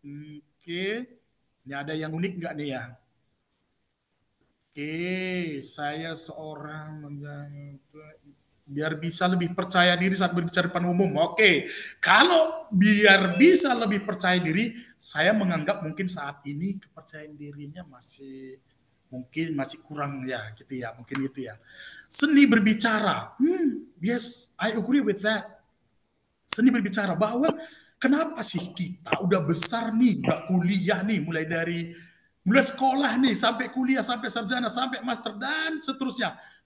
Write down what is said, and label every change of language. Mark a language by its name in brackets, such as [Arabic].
[Indonesian] Oke, ini ada yang unik nggak nih ya? Oke, saya seorang biar bisa lebih percaya diri saat berbicara depan umum. Oke, kalau biar bisa lebih percaya diri, saya menganggap mungkin saat ini kepercayaan dirinya masih kurang ya, gitu ya, mungkin gitu ya. Seni berbicara, [English] yes, I agree with that. [Indonesian] Seni berbicara, bahwa kenapa sih kita udah besar nih, udah kuliah nih, mulai sekolah nih, sampai kuliah, sampai sarjana, sampai master, dan seterusnya.